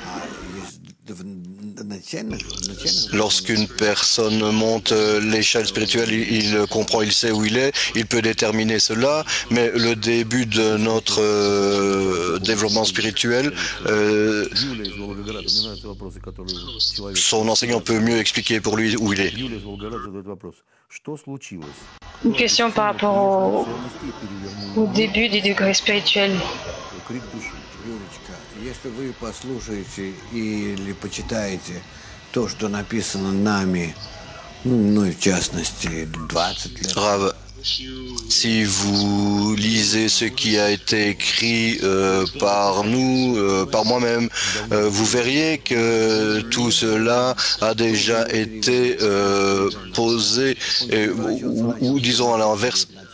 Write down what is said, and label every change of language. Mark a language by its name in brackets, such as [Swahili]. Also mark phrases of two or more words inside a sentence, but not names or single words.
[French] Lorsqu'une personne monte l'échelle spirituelle, il comprend, il sait où il est, il peut déterminer cela, mais le début de notre développement spirituel, son enseignant peut mieux expliquer pour lui où il est. Une question par rapport au début des degrés spirituels. [Russian] Если вы послушаете или почитаете то, что написано нами, ну в частности, 20 лет. [French] Rav, si vous lisez ce qui a été écrit par nous, par moi-même, vous verriez que tout cela a déjà été posé, ou disons à l'inverse.